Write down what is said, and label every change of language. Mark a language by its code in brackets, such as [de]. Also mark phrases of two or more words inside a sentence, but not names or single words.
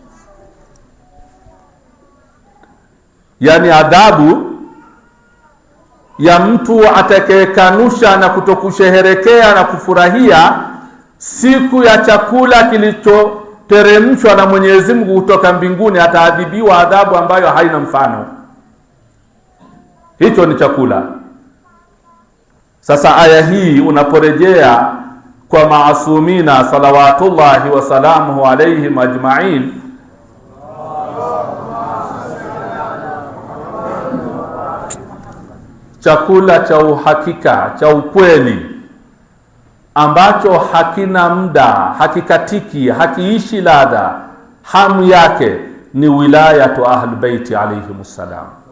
[sw] Yani adhabu ya mtu atakayekanusha na kutokusherehekea na kufurahia siku ya chakula kilichoteremshwa na Mwenyezi Mungu kutoka mbinguni, ataadhibiwa adhabu ambayo haina mfano. Hicho ni chakula. Sasa aya hii unaporejea kwa maasumina [ar] صلوات الله وسلامه عليهم أجمعين, [sw] chakula cha uhakika cha ukweli ambacho hakina muda, hakikatiki, hakiishi ladha, hamu yake ni [ar] ولاية أهل البيت عليهم السلام.